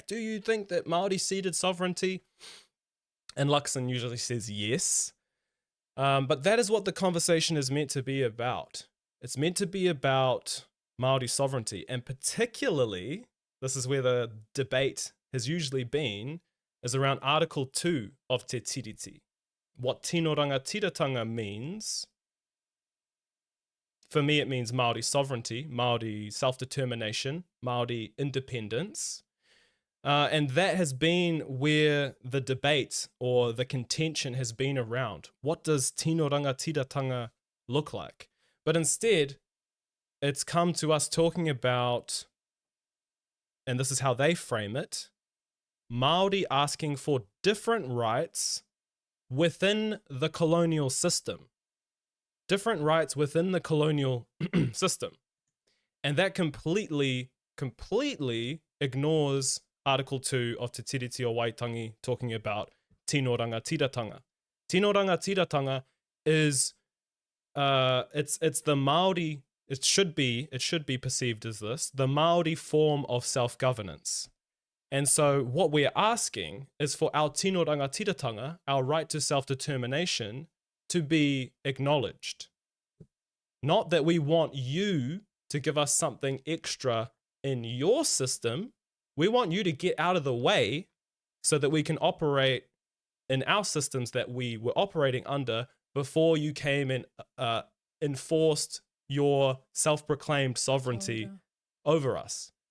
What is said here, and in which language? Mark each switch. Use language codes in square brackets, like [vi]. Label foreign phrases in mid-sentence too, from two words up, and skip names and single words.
[en] Do you think that Māori ceded sovereignty? And Luxon usually says yes. But that is what the conversation is meant to be about. It's meant to be about Māori sovereignty. And particularly, this is where the debate has usually been, is around Article 2 of Te Tiriti. What [mi] tino rangatiratanga [en] means. For me, it means Māori sovereignty, Māori self-determination, Māori independence. And that has been where the debate or the contention has been around. What does [mi] tino rangatiratanga [en] look like? But instead, it's come to us talking about, and this is how they frame it, Māori asking for different rights within the colonial system. Different rights within the colonial system. And that completely ignores Article 2 of Te Tiriti o Waitangi talking about [mi] tino rangatiratanga. Tino rangatiratanga [en] is it's the Māori, it should be perceived as this, the Māori form of self-governance. And so what we're asking is for our [mi] tino rangatiratanga, [en] our right to self-determination, to be acknowledged. Not that we want you to give us something extra in your system. We want you to get out of the way so that we can operate in our systems that we were operating under before you came and enforced your self-proclaimed sovereignty over us.